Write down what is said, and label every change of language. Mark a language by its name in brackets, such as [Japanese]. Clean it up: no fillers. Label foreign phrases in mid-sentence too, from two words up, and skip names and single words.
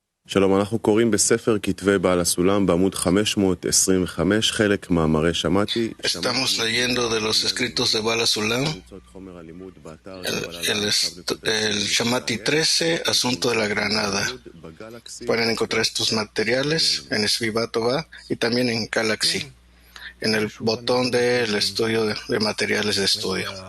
[Hebrew] שלום, אנחנו קוראים בספר כתבי בעל הסולם בעמוד 525, חלק מאמרי שמעתי. [Spanish] Estamos leyendo de los escritos de Bala Sulam, el Shamati 13, Asunto de la Granada. Pueden encontrar estos materiales en Svivatova y también en Galaxy, en el botón del estudio de materiales de estudio.